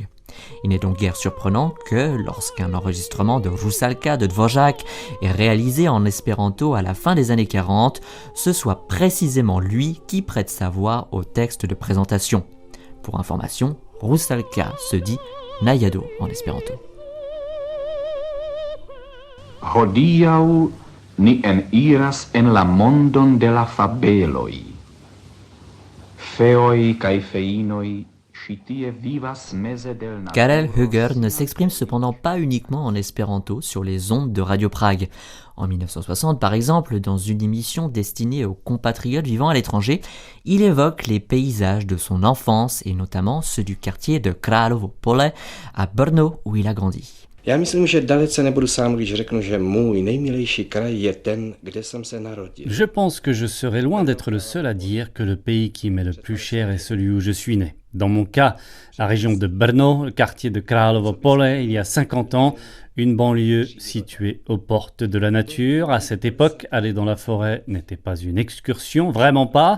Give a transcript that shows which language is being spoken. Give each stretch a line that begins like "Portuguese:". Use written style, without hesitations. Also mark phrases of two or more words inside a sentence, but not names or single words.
French: Il n'est donc guère surprenant que, lorsqu'un enregistrement de Rusalka de Dvořák est réalisé en espéranto à la fin des années 40, ce soit précisément lui qui prête sa voix au texte de présentation. Pour information, Rusalka se dit Najado en espéranto.
Esperanto: Hodiaŭ ni eniras en la mondon de la fabeloj. Feoj kaj feinoj.
French: Karel Höger ne s'exprime cependant pas uniquement en espéranto sur les ondes de Radio Prague. En 1960, par exemple, dans une émission destinée aux compatriotes vivant à l'étranger, il évoque les paysages de son enfance et notamment ceux du quartier de Královo Pole à Brno où il a grandi.
Czech: Já myslím, že dalece nebudu sám, když řeknu, že můj nejmilejší kraj je ten, kde jsem se narodil.
French: Je pense que je serais loin d'être le seul à dire que le pays qui m'est le plus cher est celui où je suis né. Dans mon cas, la région de Brno, le quartier de Královo Pole, il y a 50 ans, une banlieue située aux portes de la nature. À cette époque, aller dans la forêt n'était pas une excursion, vraiment pas.